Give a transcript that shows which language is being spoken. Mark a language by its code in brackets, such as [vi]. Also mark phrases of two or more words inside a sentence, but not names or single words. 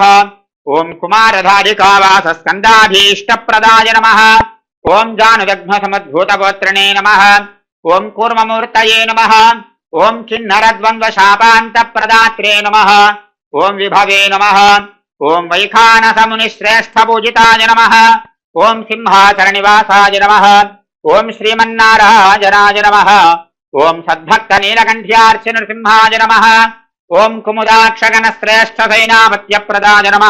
[sa] ओम कुमारधारिकावासस्कन्धाभीष्टप्रदाय नमः। ओम जानुदग्धसमुद्भूतगोत्रिणे नमः। ओम कूर्ममूर्तये नमः। ओम किन्नरद्वन्द्वशापान्तप्रदात्रे नमः। ओम विभवे नमः। ఓం వైఖానసమునిశ్రేష్ఠపూజితాయ నమః. ఓం సింహాచలనివాసాయ నమః. ఓం శ్రీమన్నారాయణాయ నమః. ఓం సద్భక్తనీలకంఠ్యార్చి నృసింహాయ నమః. ఓం కుముదాక్షగణశ్రేష్ఠ సైనాపత్యప్రదాయ నమః.